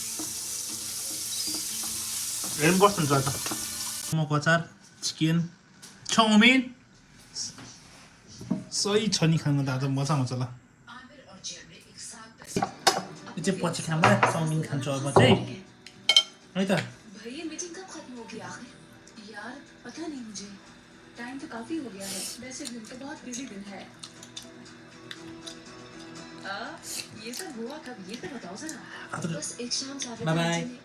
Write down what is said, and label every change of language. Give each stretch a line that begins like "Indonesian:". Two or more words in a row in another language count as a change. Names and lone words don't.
Nepali: हेर्नु कस्तो हुन्छ त मोमोको अचार चिकन चाउमिन सही छ नि खानु त आज मजा आउँछ ल यो चाहिँ पछि खाँदा चाउमिन खान्छु अब चाहिँ है त
Hindi: टाइम तो काफी हो गया है वैसे दिन तो बहुत बिजी दिन है ये सब हुआ कब ये तो बताओ जरा बस एक शाम
English: bye bye